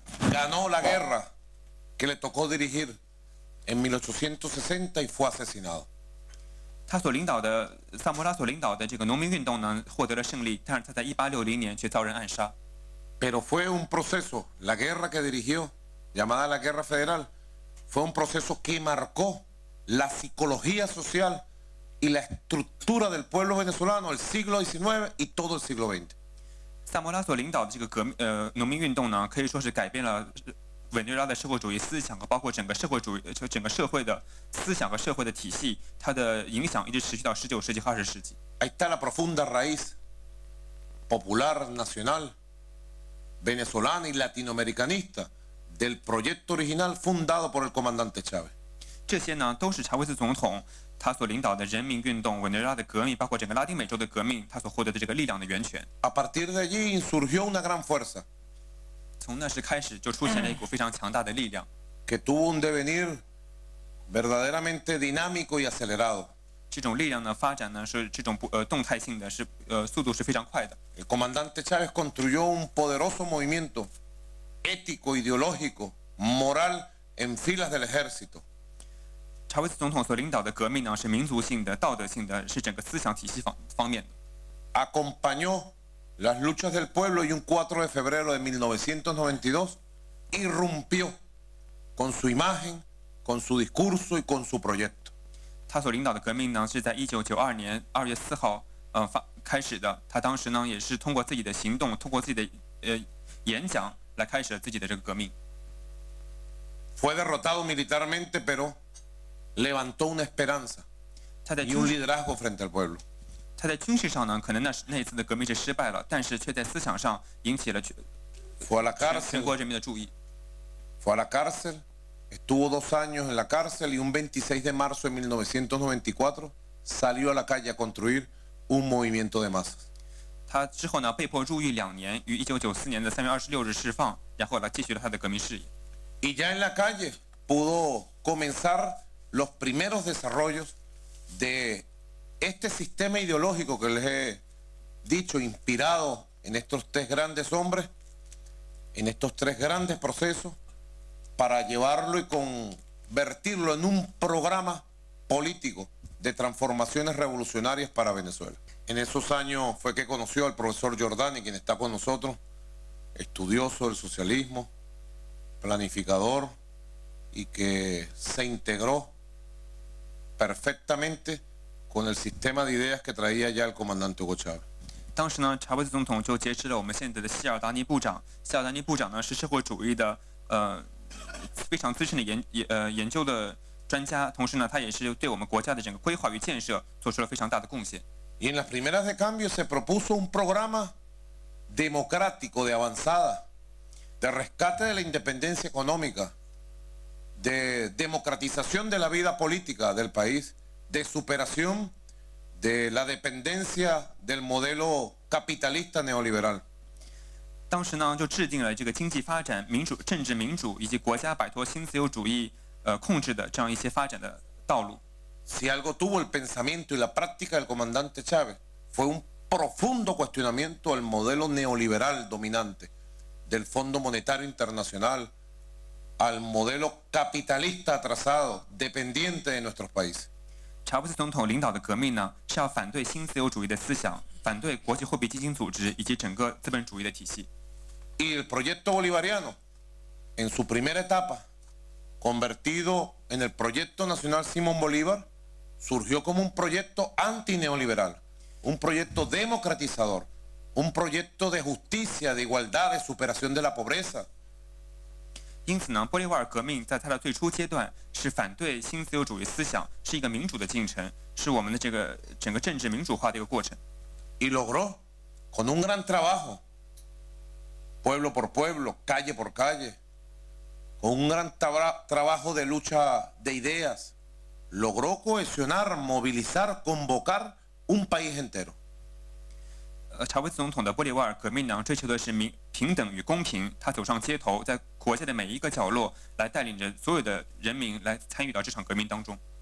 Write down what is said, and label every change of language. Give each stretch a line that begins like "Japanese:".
Spanish: Ganó la guerra que le tocó dirigir en 1860 y fue asesinado.
Chinese: 萨摩拉所领导的这个农民运动呢，获得了胜利，但是他在1860年却遭人暗杀。
Spanish: Pero fue un proceso, la guerra que dirigió, llamada la Guerra Federal, fue un proceso que marcó la psicología social y la estructura del pueblo venezolano el siglo XIX y todo el siglo XX.
Chinese: 萨摩拉所领导的这个农民运动呢，可以说是改变了委内瑞拉的社会主义思想和包括整个社会的思想和社会的体系，它的影响一直持续到19世纪和20世纪。
Spanish: Ahí está la profunda raíz popular, nacional, venezolana y latinoamericanista del proyecto original fundado por el comandante Chávez.
Chinese: 这些呢，都是查韦斯总统他所领导的人民运动、委内瑞拉的革命，包括整个拉丁美洲的革命，他所获得的这个力量的源泉。
Spanish: A partir de allí insurgió una gran fuerza.
Chinese: 从那时开始，就出现了一股非常强大的力量。
Spanish: Que tuvo un devenir verdaderamente dinámico y acelerado.
Chinese: 这种力量的发展呢，是这种动态性的，是速度是非常快的。
Spanish: El comandante Chávez construyó un poderoso movimiento ético, ideológico, moral en filas del ejército.
Chinese: 查韦斯总统所领导的革命呢，是民族性的、道德性的，是整个思想体系方面的。
Spanish: Acompañó las luchas del pueblo y un 4 de febrero de 1992 irrumpió con su imagen, con su discurso y con su proyecto.
Chinese: 他所领导的革命呢，是在1992年2月4号开始的。他当时呢，也是通过自己的行动，通过自己的演讲来开始了自己的这个革命。
Spanish: Fue derrotado militarmente, pero levantó una esperanza y un liderazgo frente al pueblo.
Chinese: 他在军事上呢，可能那一次的革命是失败了，但是却在思想上引起了全国人民的注意。
Spanish: Fue a la cárcel, estuvo 2 años en la cárcel y un 26 de marzo de 1994 salió a la calle a construir un movimiento de masas.
Chinese: 他之后呢，被迫入狱2年，于1994年的3月26日释放，然后来继续了他的革命事业。
Spanish: Y ya en la calle pudo comenzar los primeros desarrollos de este sistema ideológico que les he dicho, inspirado en estos 3 grandes hombres, en estos tres grandes procesos para llevarlo y convertirlo en un programa político de transformaciones revolucionarias para Venezuela. En esos años fue que conoció al profesor Giordani, quien está con nosotros, estudioso del socialismo, planificador, y que se integró perfectamente con el sistema de ideas que traía ya el comandante Hugo Chávez.
Chinese: 当时呢，查韦斯总统就结识了我们现在的希尔达尼部长。希尔达尼部长呢是社会主义的非常资深的研究的专家，同时呢，他也是对我们国家的整个规划与建设做出了非常大的贡献。
Spanish: Y en las primeras de cambio se propuso un programa democrático de avanzada, de rescate de la independencia económica, de democratización de la vida política del país, de superación de la dependencia del modelo capitalista neoliberal.
Chinese: 当时呢，就制定了这个经济发展、政治民主以及国家摆脱新自由主义控制的这样一些发展的道路。
Spanish: Si algo tuvo el pensamiento y la práctica del comandante Chávez fue un profundo cuestionamiento al modelo neoliberal dominante del Fondo Monetario Internacional, al modelo capitalista atrasado, dependiente de nuestros países.
Chinese: 查韦斯总统领导的革命呢，是要反对新自由主义的思想，反对国际货币基金组织以及整个资本主义的体系。
Spanish: Y el proyecto bolivariano, en su primera etapa, convertido en el proyecto nacional Simón Bolívar, surgió como un proyecto antineoliberal, un proyecto democratizador, un proyecto de justicia, de igualdad, de superación de la pobreza.
Chinese: 因此呢，玻利瓦尔革命在它的最初阶段是反对新自由主义思想，是一个民主的进程，是我们的这个整个政治民主化的一个过程。
Spanish: Y logró, con un gran trabajo, pueblo por pueblo, calle por calle, con un gran trabajo de lucha de ideas, logró cohesionar, movilizar, convocar un país entero.
Chinese: 查韦斯总统的玻利瓦尔革命呢，追求的是平等与公平。他走上街头，在国家的每一个角落，来带领着所有的人民来参与到这场革命当中。